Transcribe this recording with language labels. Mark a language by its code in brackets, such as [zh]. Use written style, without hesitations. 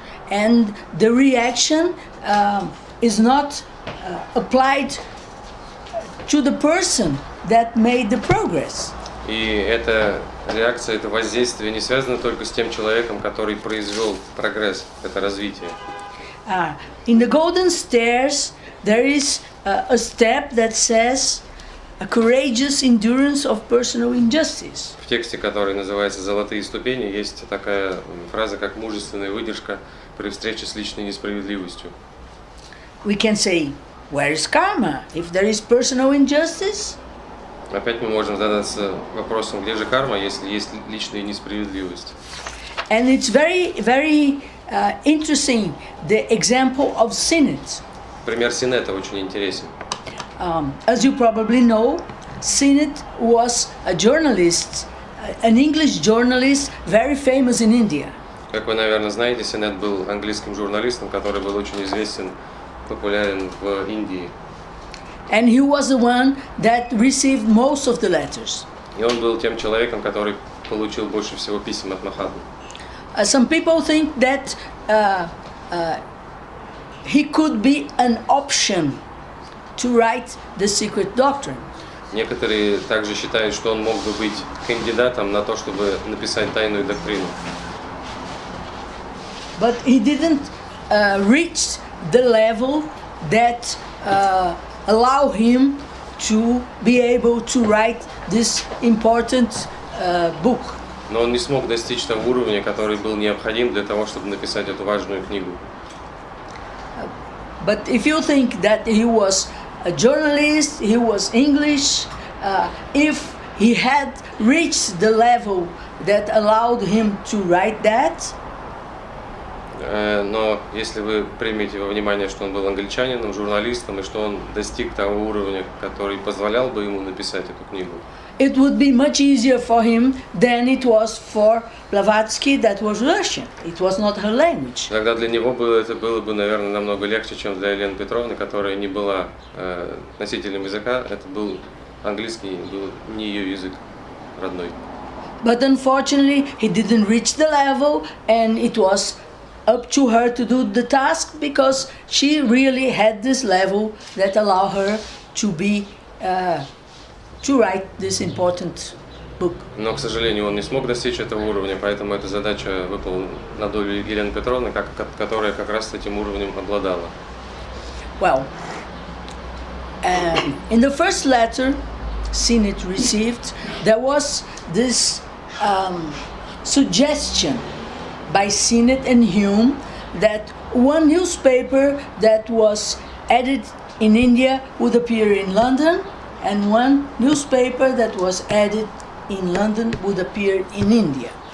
[en] and the reaction is not applied to the person that made the progress. [ru] И эта реакция, это воздействие не связано только с тем человеком, который произвел прогресс, это развитие. [en] In the golden stairs, there is a step that says a courageous endurance of personal injustice. [ru] В тексте, который называется «Золотые ступени», есть такая фраза, как «мужественная выдержка при встрече с личной несправедливостью». [en] We can say, where is karma? If there is personal injustice, [ru] Опять мы можем задаться вопросом, где же карма, если есть личная несправедливость. [en] and it's very interesting, the example of Sinet. [ru] Пример Синета очень интересен. [en] As you probably know, Sinet was a journalist, an English journalist, very famous in India. [ru] Как вы, наверное, знаете, Синет был английским журналистом, который был очень известен, популярен в Индии. [en] And he was the one that received most of the letters. [ru] И он был тем человеком, который получил больше всего писем от Махатмы. [en] Some people think that he could be an option to write the secret doctrine. [ru] Некоторые также считают, что он мог бы быть кандидатом на то, чтобы написать тайную доктрину. [en] But he didn't reach the level that allow him to be able to write this important book. [ru] Но он не смог достичь того уровня, который был необходим для того, чтобы написать эту важную книгу. [en] But if you think that he was a journalist, he was English, if he had reached the level that allowed him to write that, [ru] Но если вы примете во внимание, что он был англичанином, журналистом, и что он достиг того уровня, который позволял бы ему написать эту книгу, [en] it would be much easier for him than it was for Blavatsky, that was Russian. It was not her language. [ru] тогда для него это было бы, наверное, намного легче, чем для Елены Петровны, которая не была носителем языка. Это был английский, был не ее язык родной. [en] But unfortunately, he didn't reach the level, and it was up to her to do the task because she really had this level that allowed her to be to write this important book. [ru] Но, к сожалению, он не смог достичь этого уровня, поэтому эта задача выпала на долю Елены Петровны, которая как раз этим уровнем обладала. [en] Well, in the first letter Synod received, there was this suggestion by Synod and Hume that one newspaper that was edited in India would appear in London, and one newspaper that was edited in London would appear in India.